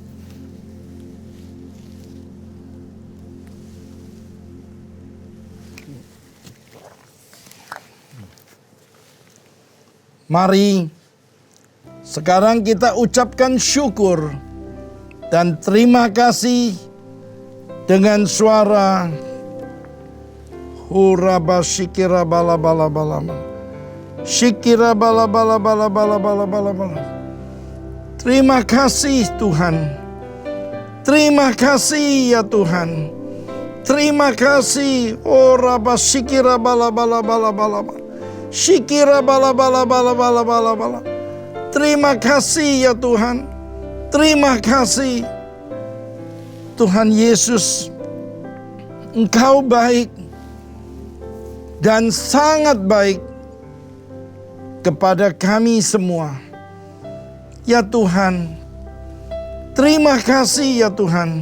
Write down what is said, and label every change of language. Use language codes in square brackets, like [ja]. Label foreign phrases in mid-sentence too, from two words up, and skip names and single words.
[id] Mari sekarang kita ucapkan syukur dan terima kasih dengan suara huraba shikira bala bala bala shikira bala bala bala bala bala bala bala. Terima kasih Tuhan. Terima kasih ya Tuhan. Terima kasih. Oraba shikira bala bala bala bala bala. Shikira bala bala bala bala bala bala. Terima kasih ya Tuhan. Terima kasih Tuhan Yesus, Engkau baik dan sangat baik kepada kami semua. Ya Tuhan, terima kasih ya Tuhan.